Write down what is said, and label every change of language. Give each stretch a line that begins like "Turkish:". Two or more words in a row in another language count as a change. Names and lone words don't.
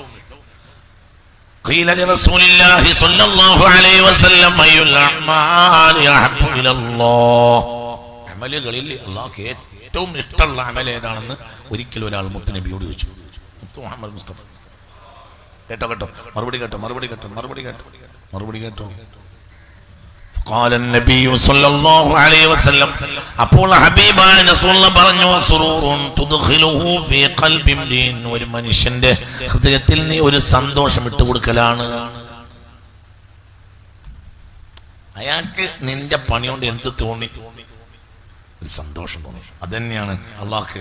Arabic: قيل لرسول الله صلى الله عليه وسلم أي الأعمال أحب إلى الله.
Malayalam: അമലുകളിൽ അല്ലാഹുവിന് ഏറ്റവും ഇഷ്ടമുള്ള അമൽ ഏതാണെന്ന് ഒരിക്കൽ ഒരാൾ മുത്ത് നബിയോട് ചോദിച്ചു. മുത്ത് മുഹമ്മദ് മുസ്തഫ കേട്ടോ മറുപടി കേട്ടോ.
Arabic: قال النبي صلى الله عليه وسلم,
Malayalam: അപ്പോൾ ഹബീബായ റസൂലുള്ളാഹി പറഞ്ഞു,
Arabic: سرور تدخله في قلب امرئ,
Malayalam: ഒരു മനുഷ്യന്റെ ഹൃദയത്തിൽ നീ ഒരു സന്തോഷം ഇട്ട് കൊടുക്കലാണ്. അയാൾക്ക് നിന്റെ പണി കൊണ്ട് എന്ത് തോന്നി? ഒരു സന്തോഷം തോന്നി. അതന്നെയാണ് അല്ലാഹു.